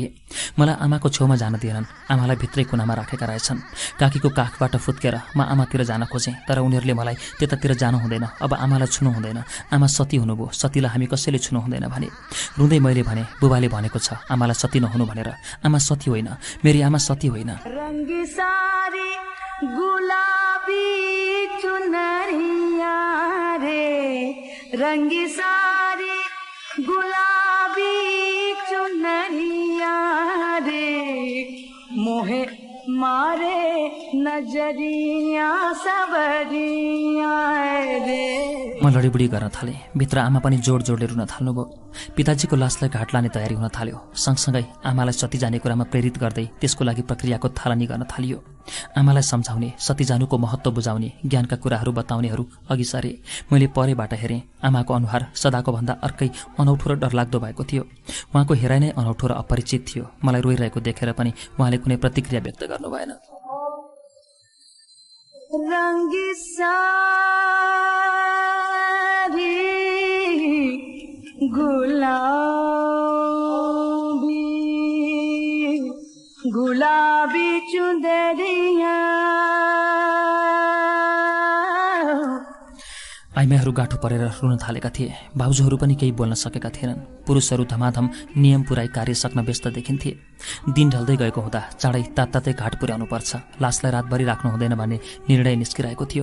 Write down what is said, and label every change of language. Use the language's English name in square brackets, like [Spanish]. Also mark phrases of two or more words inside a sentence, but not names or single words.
[Nepali] मलाई आमाको छेउमा जान दिएनन्, आमालाई भित्रै कुनामा राखेका रहेछन्। काकीको काखबाट फुत्केर म आमातिर जान खोजेँ, तर उनीहरूले मलाई त्यतातिर जानु हुँदैन, अब आमालाई छुनु हुँदैन, आमा सती हुनुभयो, सतीलाई हामी कसैले छुनु हुँदैन भने। रुँदै मैले भने, बुबाले भनेको छ आमालाई सती नहुनु भनेर। आमा सती होइन, मेरी आमा सती होइन। [Hindi] रंगी सारी गुलाबी चुनरिया रे, रंगी सारी गुलाबी चुनरिया रे, मोहे मारे नजरिया सबरिया रे। [Nepali] म लडीबुडी गर्न थालेँ। भित्र आमा पनि जोडले रुन थाल्नुभयो। पिताजीको लासलाई घाट लाने तयारी हुन थाल्यो। सँगसँगै आमालाई सती जाने कुरामा प्रेरित गर्दै त्यसको लागि प्रक्रियाको थालनी गर्न थालियो। आमालाई सम्झाउने, सती जानुको महत्त्व बुझाउने, ज्ञानका कुराहरू बताउनेहरू अघि सरे। मैले परेबाट हेरेँ। आमाको अनुहार सदाको भन्दा अर्कै अनौठो र डरलाग्दो भएको थियो। उहाँको हेराइ नै अनौठो र अपरिचित थियो। मलाई रोइरहेको देखेर पनि उहाँले कुनै प्रतिक्रिया व्यक्त गर्नु भएन। [Hindi] रंगी सारी गुलाबी चुनरिया। [Nepali] आइमाईहरू गाँठो परेर रुन थालेका थिए। भाउजूहरू पनि केही बोल्न सकेका थिएनन्। पुरुषहरू धमाधम नियम पुराई कार्य सक्न व्यस्त देखिन्थे। दिन ढल्दै गएको हुँदा चाँडै तात्तातै घाट पुर्याउनु पर्छ, लासलाई रातभरि राख्नु हुँदैन भन्ने निर्णय निस्किरहेको थियो।